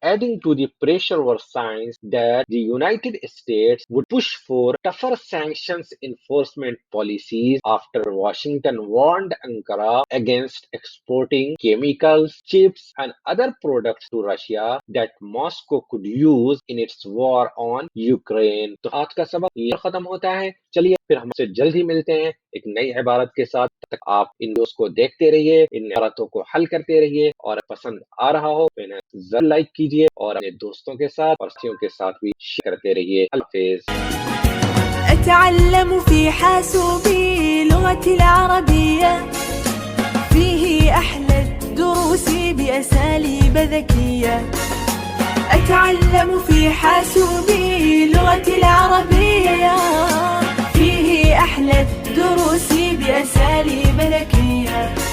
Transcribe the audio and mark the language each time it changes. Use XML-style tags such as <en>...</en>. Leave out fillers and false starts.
<en>Adding to the pressure were signs that the United States would push for tougher sanctions enforcement policies after Washington warned Ankara against exporting chemicals, chips, and other products to Russia that Moscow could use in its war on Ukraine.</en> <hi>तो आज का सबक ये खत्म होता है। चलिए फिर हमसे जल्द ही मिलते हैं एक नई इबारत के साथ। तब तक आप इन वीडियोस को देखते रहिए, इन इबारतों को हल करते रहिए, और पसंद आ रहा हो तो इन्हें जरूर लाइक कीजिए और अपने दोस्तों के साथ और साथियों के साथ भी शेयर करते रहिए। अल्लाह हाफिज।</hi> <ar>أتعلم في حاسوبي لغتي العربية، فيه أحلى الدروس بأساليب ذكية. أتعلم في حاسوبي لغتي العربية، فيه أحلى الدروس بأساليب ذكية.</ar>